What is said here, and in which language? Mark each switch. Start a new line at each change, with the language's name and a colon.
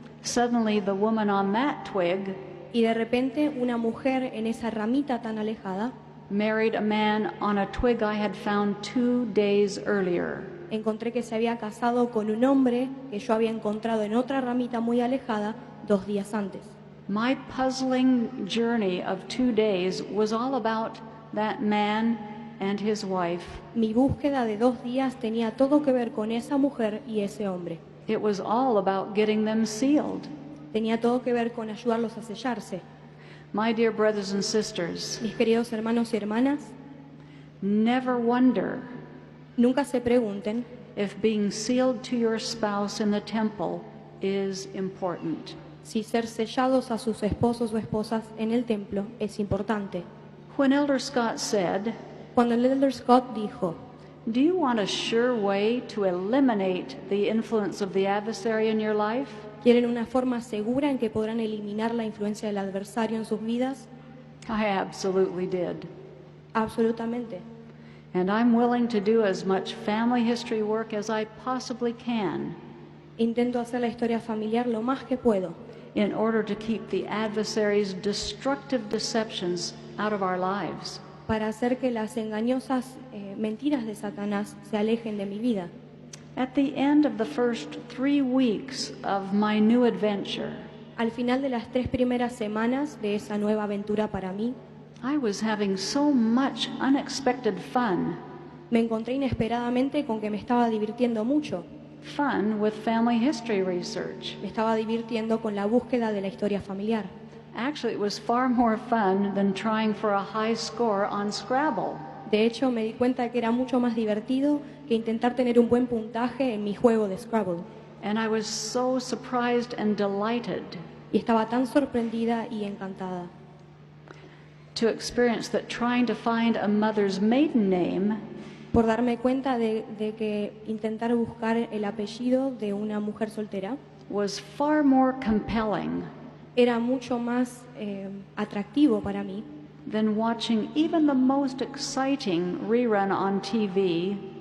English: Suddenly, the woman on that twig
Spanish: y de repente una mujer en esa ramita tan alejada
English: married a man on a twig I had found 2 days earlier.
Spanish: Encontré que se había casado con un hombre que yo había encontrado en otra ramita muy alejada 2 días antes.
English: My puzzling journey of 2 days was all about that man and his wife.
Spanish: Mi búsqueda de 2 días tenía todo que ver con esa mujer y ese hombre.
English: It was all about getting them sealed.
Spanish: Tenía todo que ver con ayudarlos a sellarse.
English: My dear brothers and sisters,
Spanish: Mis queridos hermanos y hermanas,
English: never wonder
Spanish: nunca se pregunten
English: if being sealed to your spouse in the temple is important.
Spanish: si ser sellados a sus esposos o esposas en el templo es importante.
English: When Elder Scott said,
Spanish: Cuando el Elder Scott dijo,
English: "Do you want a sure way to eliminate the influence of the adversary in your life?"
Spanish: ¿quieren una forma segura en que podrán eliminar la influencia del adversario en sus vidas?
English: I absolutely did.
Spanish: Absolutamente.
English: And I'm willing to do as much family history work as I possibly can
Spanish: Intento hacer la historia familiar lo más que puedo
English: in order to keep the adversary's destructive deceptions out of our lives.
Spanish: para hacer que las engañosas mentiras de Satanás se alejen de mi vida.
English: At the end of the first 3 weeks of my new adventure,
Spanish: Al final de las 3 primeras semanas de esa nueva aventura para mí,
English: I was having so much unexpected fun.
Spanish: me encontré inesperadamente con que me estaba divirtiendo mucho.
English: Fun with family history research.
Spanish: Me estaba divirtiendo con la búsqueda de la historia familiar.
English: Actually, it was far more fun than trying for a high score on Scrabble.
Spanish: De hecho, me di cuenta que era mucho más divertido que intentar tener un buen puntaje en mi juego de Scrabble.
English: And I was so surprised and delighted
Spanish: Y estaba tan sorprendida y encantada
English: to experience that trying to find a mother's maiden name
Spanish: por darme cuenta de que intentar buscar el apellido de una mujer soltera
English: was far more compelling
Spanish: era mucho más atractivo para mí
English: than watching even the most exciting rerun on TV